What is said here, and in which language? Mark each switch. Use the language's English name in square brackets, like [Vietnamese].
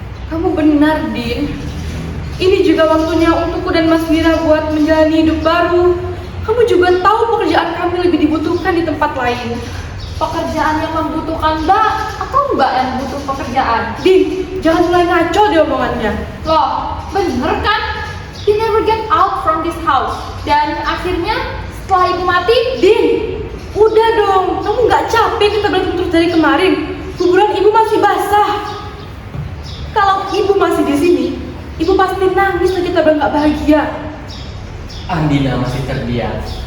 [Indonesian] Kamu benar, Din. Ini juga waktunya untukku dan Mas Mira buat menjalani hidup baru. Kamu juga tahu pekerjaan kami lebih dibutuhkan di tempat lain. Pekerjaan yang membutuhkan Mbak atau Mbak yang butuh pekerjaan? Din, jangan mulai ngaco deh omongannya. Loh, bener kan? [English] You never get out from this house. [Indonesian] Dan akhirnya setelah ibu mati, Din, udah dong. Kamu nggak capek kita berantem terus dari kemarin? Kuburan ibu masih basah. Kalau ibu masih di sini, ibu pasti nangis dan kita nggak bahagia. Andina masih terdiam.